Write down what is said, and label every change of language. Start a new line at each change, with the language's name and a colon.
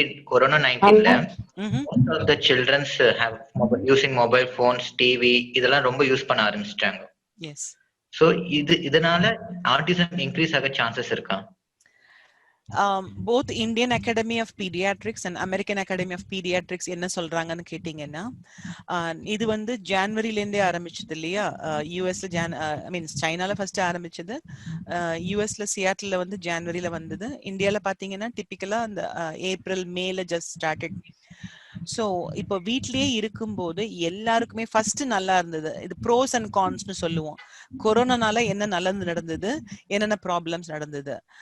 English: Corona-19 most of the children have using mobile phones, TV,
Tamil: இதெல்லாம் ரொம்ப use பண்ண ஆரம்பிச்சிட்டாங்க.
English: Yes.
Tamil: So இதனால ஆட்டிசம் இன்க்ரீஸ் ஆக சான்சஸ் இருக்கா? Both Indian Academy of Pediatrics and American Academy of Pediatrics என்ன சொல்றாங்கன்னு கேட்டீங்கன்னா, இது வந்து ஜான்வரில இருந்தே ஆரம்பிச்சது இல்லையா? யூஎஸ்ல ஐ மீன் சைனால ஃபர்ஸ்ட் ஆரம்பிச்சது, யூஎஸ்ல சியாட்டில்ல வந்து ஜான்வரில வந்தது. இந்தியால பாத்தீங்கன்னா டிபிக்கலா அந்த ஏப்ரல் மேல
English: Just started.
Tamil: ஸோ இப்போ வீட்லயே இருக்கும்போது எல்லாருக்குமே ஃபர்ஸ்ட் நல்லா இருந்தது. இது ப்ரோஸ் அண்ட் கான்ஸ்னு சொல்லுவோம். கொரோனானால என்ன நல்லது நடந்தது, என்னென்ன ப்ராப்ளம்ஸ் நடந்தது.